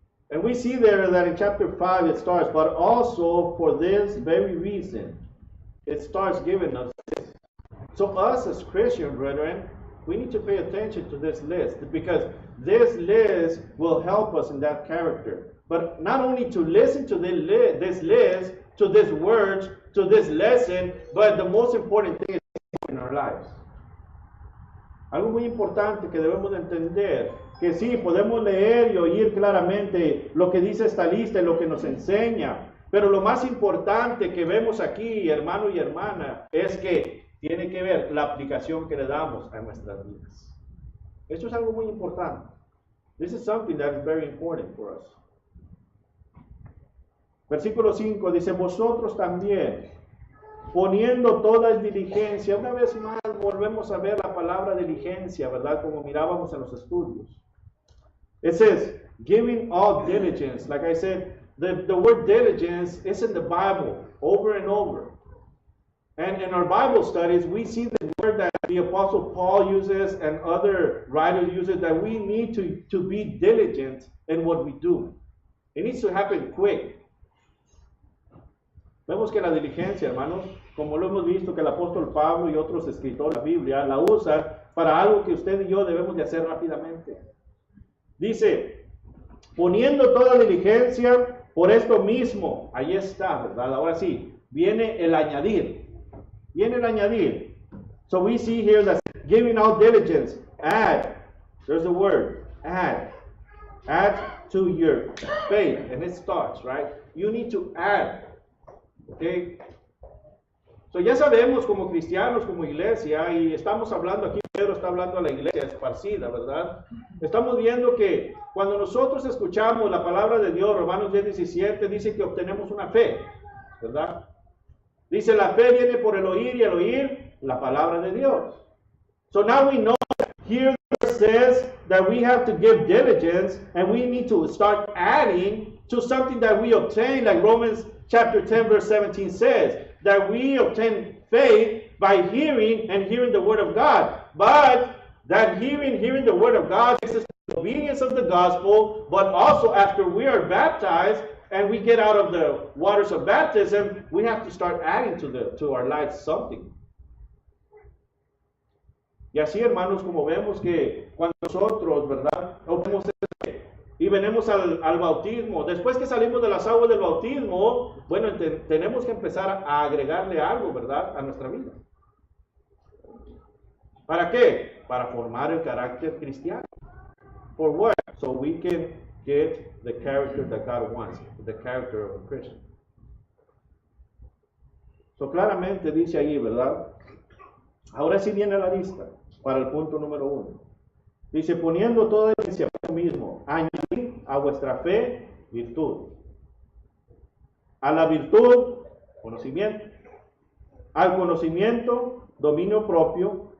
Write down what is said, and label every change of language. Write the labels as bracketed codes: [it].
[en] And we see there that in chapter 5 it starts, but also for this very reason, it starts giving us this. So us as Christian brethren, we need to pay attention to this list, because this list will help us in that character. But not only to listen to this list, to these words, to this lesson, but the most important thing is in our lives. [es] Algo muy importante que debemos de entender, que sí, podemos leer y oír claramente lo que dice esta lista y lo que nos enseña, pero lo más importante que vemos aquí, hermano y hermana, es que tiene que ver la aplicación que le damos a nuestras vidas. Esto es algo muy importante. [en] This is something that is very important for us. [es] Versículo 5 dice, vosotros también, poniendo toda diligencia. Una vez más volvemos a ver la palabra diligencia, ¿verdad? Como mirábamos en los estudios. [en] It says, giving all diligence. Like I said, the word diligence is in the Bible over and over. And in our Bible studies, we see the word that the Apostle Paul uses and other writers use, that we need to be diligent in what we do. It needs to happen quick. [es] Vemos que la diligencia, hermanos, como lo hemos visto que el apóstol Pablo y otros escritores de la Biblia la usan para algo que usted y yo debemos de hacer rápidamente. Dice, poniendo toda diligencia por esto mismo. Ahí está, ¿verdad? Ahora sí, viene el añadir. Viene el añadir. [en] So we see here that giving out diligence, add. There's the word, add. Add to your faith. And it starts, right? You need to add. Okay. [es] So ya sabemos como cristianos, como iglesia, y estamos hablando aquí, Pedro está hablando a la iglesia esparcida, ¿verdad? Estamos viendo que cuando nosotros escuchamos la palabra de Dios, Romanos 10:17, dice que obtenemos una fe, ¿verdad? Dice, la fe viene por el oír y el oír la palabra de Dios. [en] So now we know that here it says that we have to give diligence and we need to start adding to something that we obtain, like Romans chapter 10 verse 17 says, that we obtain faith by hearing and hearing the word of God. But that hearing the word of God is the obedience of the gospel, but also after we are baptized and we get out of the waters of baptism, we have to start adding to our lives something. [es] Y así, hermanos, como vemos que cuando nosotros, ¿verdad?, obtenemos y venimos al bautismo, después que salimos de las aguas del bautismo, bueno, tenemos que empezar a agregarle algo, ¿verdad?, a nuestra vida. ¿Para qué? Para formar el carácter cristiano. [en] For what? So we can get the character that God wants, the character of a Christian. [es] So claramente dice ahí, ¿verdad? Ahora sí viene la lista para el punto número 1. Dice, poniendo toda diligencia por lo mismo, añadir a vuestra fe virtud. A la virtud, conocimiento. Al conocimiento, dominio propio.